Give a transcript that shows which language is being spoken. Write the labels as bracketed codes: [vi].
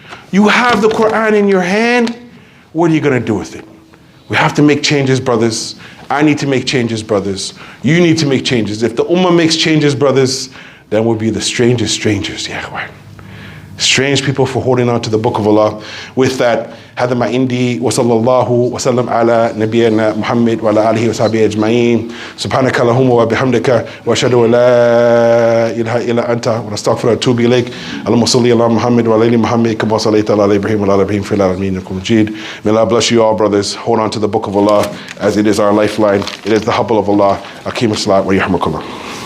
[en] You have the Quran in your hand, what are you going to do with it? We have to make changes, brothers. I need to make changes, brothers. You need to make changes. If the Ummah makes changes, brothers, then we'll be the strangest strangers. Yeah, right. Strange people for holding on to the Book of Allah. With that, [ar] هذا ما عندي وصلى الله وسلم على نبينا محمد وعلى آله وصحبه أجمعين. سبحانك اللهم وبحمدك وأشهد أن لا إله إلا أنت ونستغفرك ونتوب إليك. اللهم صل على محمد وعلى آل محمد كما صليت على إبراهيم وعلى آل إبراهيم في العالمين إنك مجيد. [en] May Allah bless you all, brothers. Hold on to the Book of Allah as it is our lifeline. It is the hubble of Allah. [ar] Aqim as-salat wa yarhamukallah.